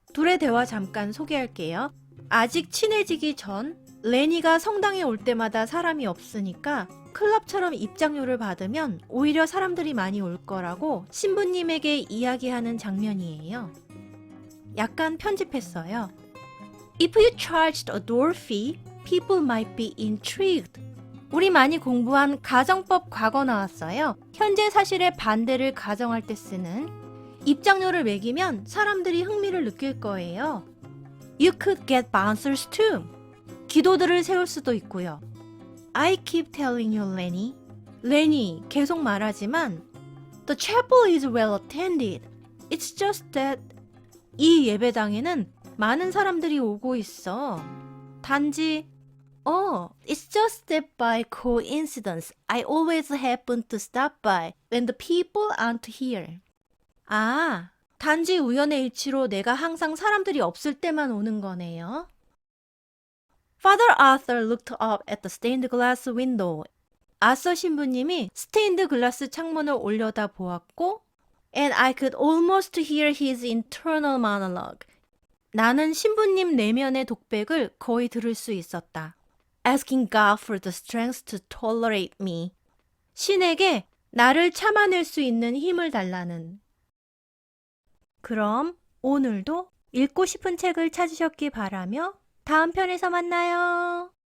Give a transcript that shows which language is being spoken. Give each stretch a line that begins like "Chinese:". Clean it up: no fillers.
Korean: 둘의 대화 잠깐 소개할게요. 아직 친해지기 전 레니가 성당에 올 때마다 사람이 없으니까 클럽처럼 입장료를 받으면 오히려 사람들이 많이 올 거라고 신부님에게 이야기하는 장면이에요. 약간 편집했어요.
English: If you charged a door fee, people might be intrigued.
Korean: 우리 많이 공부한 가정법 과거 나왔어요. 현재 사실의 반대를 가정할 때 쓰는 입장료를 매기면 사람들이 흥미를 느낄 거예요.
English: You could get bouncers too.
Korean: 기도들을 세울 수도 있고요.
English: I keep telling you, Lenny.
Korean: 레니, 계속 말하지만
English: The chapel is well attended. It's just that
Korean: 이 예배당에는 많은 사람들이 오고 있어. 단지
English: It's just that by coincidence, I always happen to stop by when the people aren't here.
Korean: 아, 단지 우연의 일치로 내가 항상 사람들이 없을 때만 오는 거네요.
English: Father Arthur looked up at the stained glass window.
Korean: 아서 신부님이 스테인드 글라스 창문을 올려다 보았고
English: And I could almost hear his internal monologue.
Korean: 나는 신부님 내면의 독백을 거의 들을 수 있었다.
English: Asking God for the strength to tolerate me.
Korean: 신에게 나를 참아낼 수 있는 힘을 달라는. 그럼 오늘도 읽고 싶은 책을 찾으셨기 바라며 다음 편에서 만나요.